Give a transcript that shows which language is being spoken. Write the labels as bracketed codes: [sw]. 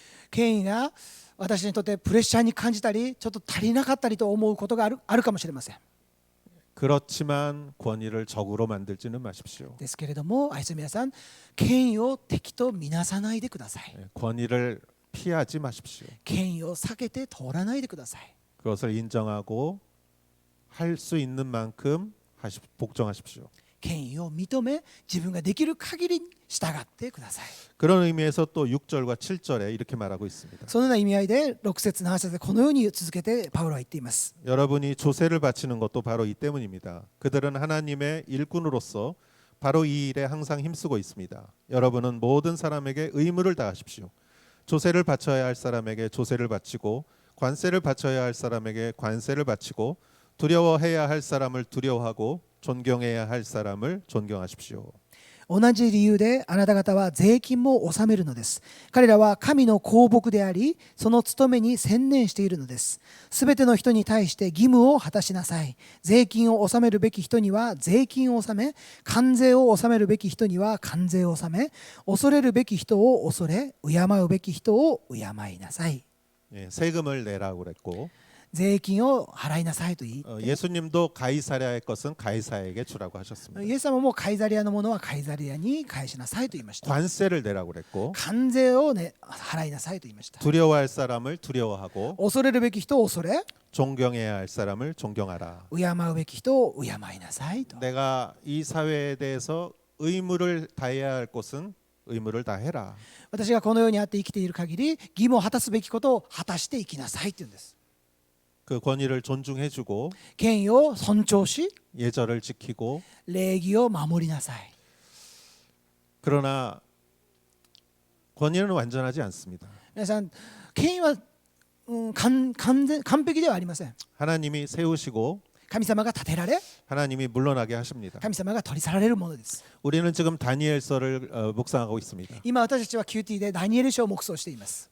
[ja] 権威が私にとってプレッシャーに感じたりちょっと足りなかったりと思うことがあるかもしれません。 [ko] 그렇지만 권위를 적으로 만들지는 마십시오. [ja] ですけれども愛する皆さん、権威を敵と見なさないでください。 [ko] 권위를 피하지 마십시오. [ja] 権威を避けて通らないでください。 [ko] 그것을 인정하고 할 수 있는 만큼 복종하십시오. [ja] 権威を認め自分ができる限りに従ってください。 [ko] 그런 의미에서 또 6절과 7절에 이렇게 말하고 있습니다. [ja] そのような意味合いで6節7節でこのように続けてパウロは言っています。 [ko] 여러분이 조세를 바치는 것도 바로 이 때문입니다. 그들은 하나님의 일꾼으로서 바로 이 일에 항상 힘쓰고 있습니다. 여러분은 모든 사람에게 의무를 다하십시오. 조세를 바쳐야 할 사람에게 조세를 바치고 관세를 바쳐야 할 사람에게 관세를 바치고 두려워해야 할 사람을 두려워하고 존경해야 할 사람을 존경하십시오. [ja] 同じ理由であなた方は税金も納めるのです。彼らは神の公僕であり、その務めに専念しているのです。すべての人に対して義務を果たしなさい。税金を納めるべき人には税金を納め、関税を納めるべき人には関税を納め、恐れるべき人を恐れ、敬うべき人を敬いなさい。 [ko] 세금을 내라고 그랬고 [ja] 税金を払いなさいと言って、 [ko] 예수님도 가이사랴의 것은 가이사에게 주라고 하셨습니다. [ja] イエス様もカイザリアのものはカイザリアに返しなさいと言いました。 [ko] 관세를 내라고 그랬고 [ja] 関税を、払いなさいと言いました。 [ko] 두려워할 사람을 두려워하고 [ja] 恐れるべき人を恐れ、 [ko] 존경해야 할 사람을 존경하라. [ja] 敬うべき人を敬いなさいと。 [ko] 내가 이 사회에 대해서 의무를 다해야 할 곳은 의무를 다해라. [ja] 私がこの世にあって生きている限り義務を果たすべきことを果たしていきなさいというんです。 [ko] 그 권위를 존중해주고 [ja] 権威を尊重し [ko] 예절을 지키고 [ja] 礼儀を守りなさい。 [ko] 그러나 권위는 완전하지 않습니다. [ja] 皆さん、権威は完璧ではありません。 [ko] 하나님이 세우시고 [ja] 神様が立てられ [ko] 하나님이 물러나게 하십니다. [ja] 神様が取り去られるものです。 [ko] 우리는 지금 다니엘서를 묵상하고 있습니다. [ja] 今私たちは QT でダニエル書を黙想しています。